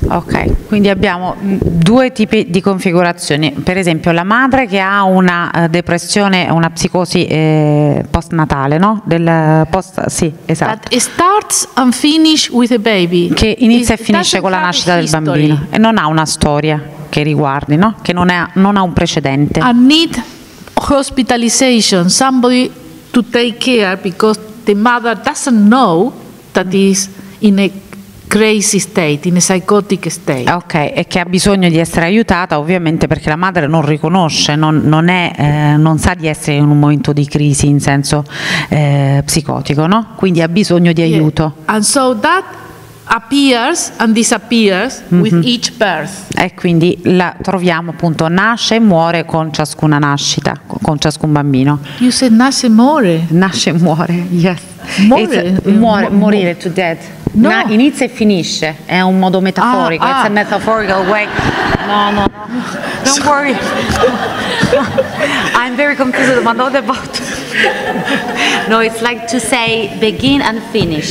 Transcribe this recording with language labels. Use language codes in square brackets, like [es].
[it] Ok, quindi abbiamo due tipi di configurazioni. Per esempio la madre che ha una depressione, una psicosi postnatale, no? Sì, esatto. [en] That starts and finish with a baby. [it] Che inizia e finisce con la nascita del bambino e non ha una storia che riguardi, no? Che non ha un precedente. [en] And need hospitalization, somebody to take care because the mother doesn't know that is in a crazy state, in a psychotic state. [it] Ok, e che ha bisogno di essere aiutata ovviamente perché la madre non riconosce, non sa di essere in un momento di crisi in senso psicotico, no? Quindi ha bisogno di aiuto. [en] Yeah. And so that appears and disappears with each birth. [it] E quindi la troviamo appunto, nasce e muore con ciascuna nascita, con ciascun bambino. [en] You said [it] nasce e muore. Nasce e muore, [en] yes. [it] Morire, [en] to death. [it] No. Inizia e finisce, è un modo metaforico, [en] it's a metaphorical way. No, don't worry. I'm very confused, but not about. No, it's like to say begin and finish.